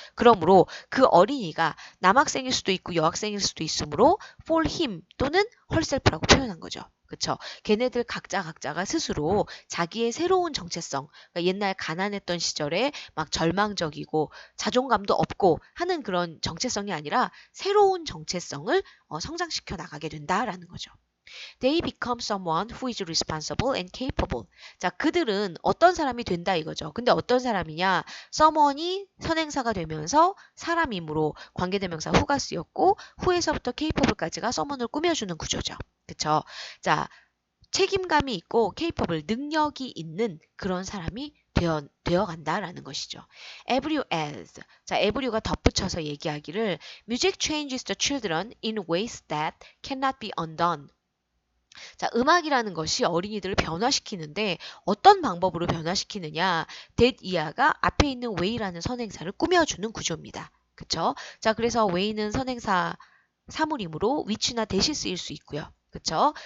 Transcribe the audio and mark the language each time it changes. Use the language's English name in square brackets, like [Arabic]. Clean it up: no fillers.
[Korean] 그러므로 그 어린이가 남학생일 수도 있고 여학생일 수도 있으므로 for him 또는 herself라고 표현한 거죠. 그쵸? 걔네들 각자가 스스로 자기의 새로운 정체성, 그러니까 옛날 가난했던 시절에 막 절망적이고 자존감도 없고 하는 그런 정체성이 아니라 새로운 정체성을 성장시켜 나가게 된다라는 거죠. [English] They become someone who is responsible and capable. [Korean] 자, 그들은 어떤 사람이 된다 이거죠. 근데 어떤 사람이냐? someone이 선행사가 되면서 사람이므로 관계대명사 who가 쓰였고 who에서부터 capable까지가 someone을 꾸며주는 구조죠. 그쵸? 자, 책임감이 있고 capable, 능력이 있는 그런 사람이 되어 간다라는 것이죠. [English] Every as. [Korean] 자, every가 덧붙여서 얘기하기를 [English] Music changes the children in ways that cannot be undone. [Korean] 자, 음악이라는 것이 어린이들을 변화시키는데 어떤 방법으로 변화시키느냐? that 이하가 앞에 있는 way라는 선행사를 꾸며주는 구조입니다. 그쵸? 자, 그래서 way는 선행사 사물이므로 which나 대시 쓰일 수 있고요. 그쵸?